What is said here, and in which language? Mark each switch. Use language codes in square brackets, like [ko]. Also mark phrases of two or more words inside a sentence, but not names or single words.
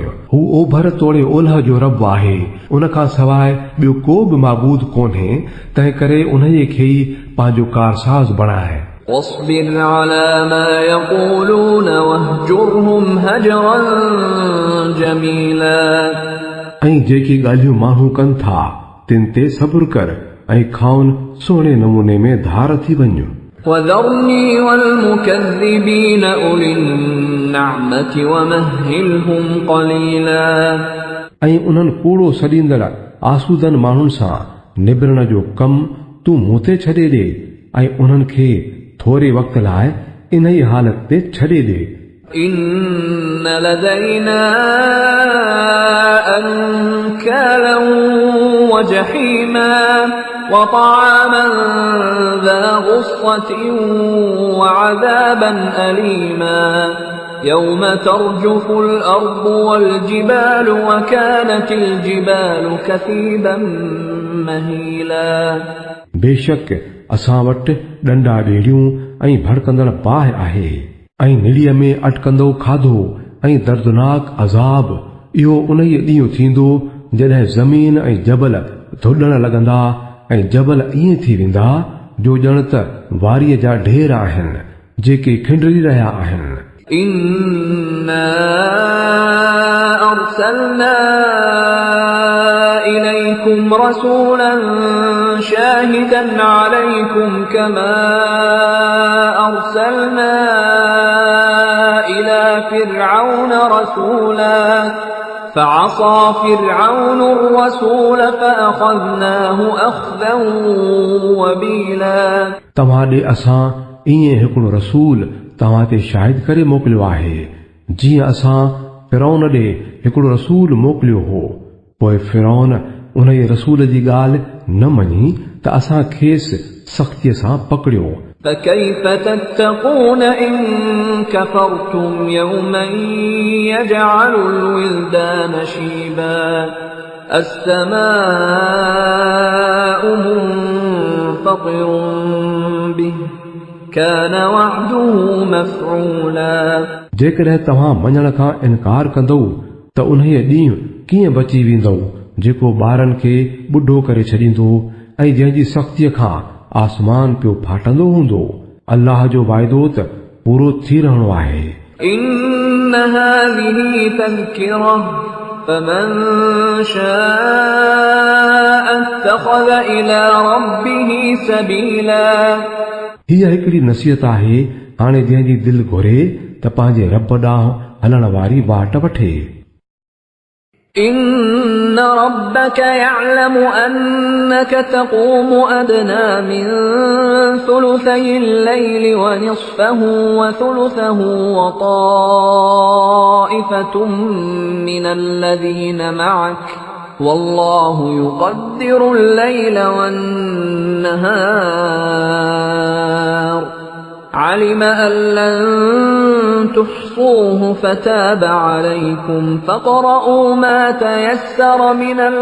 [sd] हू ओभर तोड़े ओलह जो रब आहे, उन खां सवाइ ॿियो को बि माबूद कोन्हे, तंहिं करे उन्हीअ खे ई पंहिंजो कारसाज़ बणाए। [ar] واصبر على ما يقولون واهجرهم هجرا جميلا [sd] ऐं जेकी ॻाल्हियूं माण्हू कनि था तिन ते सब्र कर ऐं खाउन सुहिणे नमूने में धार थी वञ। [ar] وذرني والمكذبين أولي النعمة ومهلهم قليلا [sd] ऐं उन्हनि कूड़ो सॾींदड़ आसूदन माण्हुनि सां निबरण जो कमु तूं मूं ते छॾे ॾे ऐं उन्हनि खे थोरे वक़्त लाइ इन ई हालत ते छॾे ॾे। [ar] إن لدينا أنكالا وجحيما وطعاما ذا غصة وعذابا أليما يوم ترجف الأرض والجبال وكانت الجبال كثيبا مهيلا [sd] बेशक असां वटि डंडा ॾेड़ियूं ऐं भड़कंदड़ बाहि आहे ऐं निड़ीअ में अटकंदो खाधो ऐं दर्दनाक अज़ाब। इहो उन ई ॾींहुं थींदो जॾहिं ज़मीन ऐं जबल धुॾण लॻंदा ऐं जबल ईअं थी वेंदा जो ॼण त वारीअ जा ढेर आहिनि जेके खिंडरी रहिया आहिनि। [ar] إنا أرسلنا إليكم رسولا شاهدا عليكم كما أرسلنا إلى فرعون رسولا فعصى فرعون الرسول فأخذناه أخذا وبيلا [sd] तव्हां ॾे असां ईअं हिकिड़ो रसूल तव्हां ते शाहिद करे मोकिलियो आहे जीअं असां फिरौन ॾे हिकिड़ो रसूल मोकिलियो हो। पोइ फिरौन उन ई रसूल जी ॻाल्हि न मञी त असां खेसि सख़्तीअ सां पकड़ियो। [ar] فكيف تتقون إن كفرتم يوما يجعل الولدان شيبا السماء منفطر به كان وعده مفعولا [sd] जेकॾहिं तव्हां मञण खां इनकार कंदो त उन्हीअ ॾींहुं कीअं बची वेंदो जेको ॿारनि खे ॿुढो करे छॾींदो ऐं जंहिंजी सख़्तीअ खां आसमान पियो फाटंदो हूंदो। अल्लाह जो वाइदो त पूरो थी रहणो आहे। [ar] إن هذه تذكرة فمن شاء اتخذ إلى ربه سبيلا [sd] हीअ हिकिड़ी नसीहत आहे हाणे जंहिंजी दिलि घुरे त पंहिंजे रब ॾांहुं हलण वारी वाट वठे। [ar] إن ربك يعلم أنك تقوم أدنى من ثلثي الليل ونصفه وثلثه وطائفة من الذين معك والله يقدر الليل والنهار علم أن لن تحصوه فتاب عليكم فاقرؤوا ما تيسر من